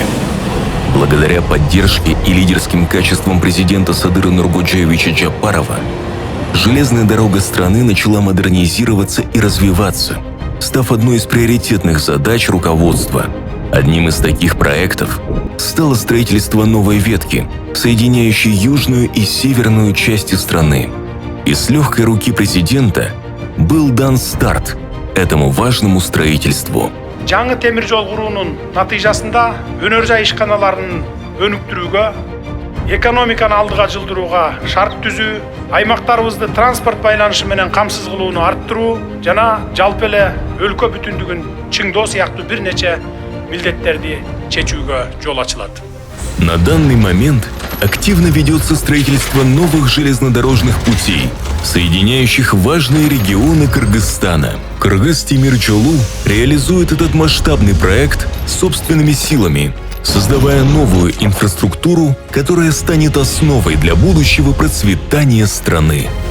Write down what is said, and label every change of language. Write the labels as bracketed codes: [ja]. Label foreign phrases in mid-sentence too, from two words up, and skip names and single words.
[ru] Благодаря поддержке и лидерским качествам президента Садыра Нургоджаевича Джапарова, железная дорога страны начала модернизироваться и развиваться, став одной из приоритетных задач руководства. Одним из таких проектов стало строительство новой ветки, соединяющей южную и северную части страны. И с легкой руки президента был дан старт этому важному строительству. [ky] Жаңы темир жол куруунун натыйжасында өнөр жай ишканаларын өнүктүрүүгө, экономиканы алдыга жылдырууга шарт түзүү, аймактарыбызды транспорт байланышы менен камсыз кылууну арттыруу жана жалпы эле өлкө бүтүндүгүн чыңдоо сыяктуу бир нече милдеттерди чечүүгө жол ачылат. [ru] На данный момент активно ведется строительство новых железнодорожных путей, соединяющих важные регионы Кыргызстана. Кыргыз-Темирчолу реализует этот масштабный проект собственными силами, создавая новую инфраструктуру, которая станет основой для будущего процветания страны.